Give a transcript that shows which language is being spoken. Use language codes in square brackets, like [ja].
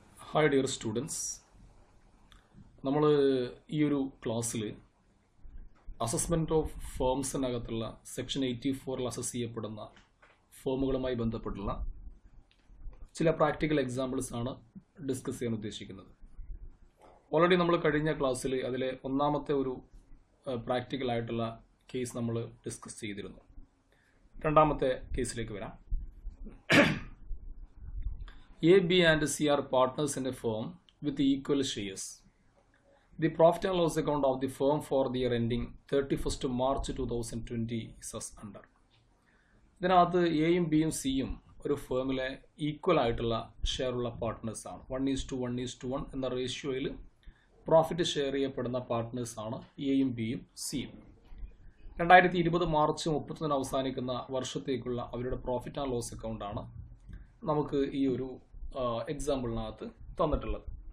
[ml] Hi dear students, നമ്മൾ ഈ ഒരു ക്ലാസ്സിൽ അസസ്മെൻറ്റ് ഓഫ് ഫേംസിനകത്തുള്ള സെക്ഷൻ 84 അസസ് ചെയ്യപ്പെടുന്ന ഫേമുകളുമായി ബന്ധപ്പെട്ടുള്ള ചില പ്രാക്ടിക്കൽ എക്സാമ്പിൾസ് ആണ് ഡിസ്കസ് ചെയ്യാൻ ഉദ്ദേശിക്കുന്നത്. ഓൾറെഡി നമ്മൾ കഴിഞ്ഞ ക്ലാസ്സിൽ അതിലെ ഒന്നാമത്തെ ഒരു പ്രാക്ടിക്കൽ ആയിട്ടുള്ള കേസ് നമ്മൾ ഡിസ്കസ് ചെയ്തിരുന്നു. രണ്ടാമത്തെ കേസിലേക്ക് വരാം. [en] A, B and C are partners in a firm with equal shares. The profit and loss account of the firm for the year ending 31st March 2020 is as under. [ml] ഇതിനകത്ത് എയും ബിയും സിയും ഒരു ഫേമിലെ ഈക്വൽ ആയിട്ടുള്ള ഷെയർ ഉള്ള partners ആണ്. 1:1 എന്ന റേഷ്യോയിൽ profit share ചെയ്യപ്പെടുന്ന പാർട്ട്നേഴ്സ് ആണ് എയും ബിയും സിയും. 2020 മാർച്ച് 31 അവസാനിക്കുന്ന വർഷത്തേക്കുള്ള അവരുടെ പ്രോഫിറ്റ് ആൻഡ് ലോസ് അക്കൗണ്ട് ആണ് നമുക്ക് ഈ ഒരു എക്സാമ്പിളിനകത്ത് തന്നിട്ടുള്ളത്.